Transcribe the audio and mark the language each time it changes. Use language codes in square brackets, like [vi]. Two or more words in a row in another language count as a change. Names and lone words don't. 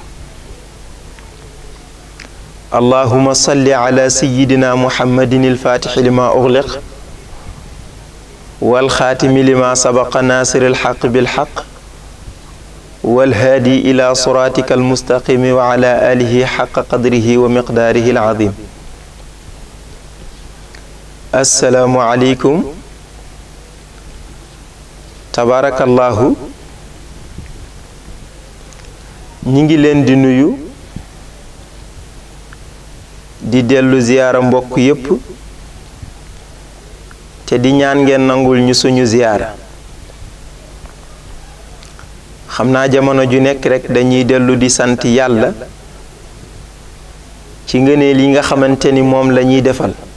[ar] اللهم صل على سيدنا محمد الفاتح لما أغلق والخاتم لما سبق ناصر الحق بالحق والهادي إلى صراطك المستقيم وعلى آله حق قدره ومقداره العظيم. السلام عليكم. تبارك الله. [wo] نيغي لين دي نويو di dellu ziyaara mbokk yépp te di ñaan ngeen nangul ñu suñu ziyaara. xam naa jamono ju nekk rek dañuy dellu di sant yàlla ci ngëneel yi nga xamante ni moom la ñuy defal